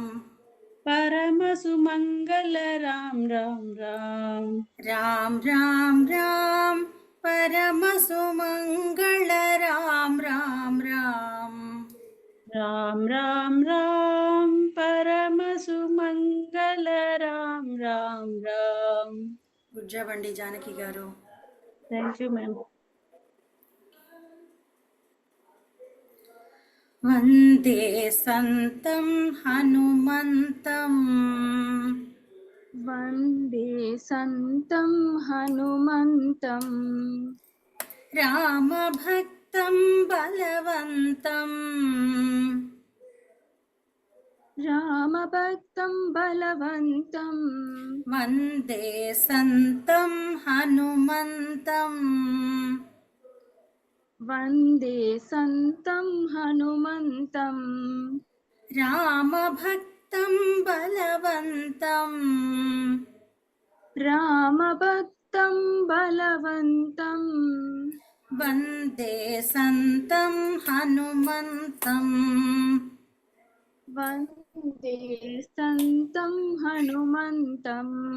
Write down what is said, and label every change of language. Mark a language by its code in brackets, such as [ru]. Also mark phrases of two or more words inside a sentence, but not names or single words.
[sa] परम सुमंगल राम राम राम। राम राम राम परम सुमंगल राम राम राम, राम राम राम परम सुमंगल राम राम राम। [te] గుజ్జబండి జానకి గారు. [en] thank you ma'am. [sa] వందే సంతం హనుమంతం, वन्दे सन्तं हनुमन्तं రామభక్తం బలవంతం, रामभक्तं बलवन्तं వందే సంతం హనుమంతం, वन्दे सन्तं हनुमन्तं రామభక్తం బలవంతం, रामभक्तं बलवन्तं వందే సంతం హనుమంతం, वन्दे सन्तं हनुमन्तं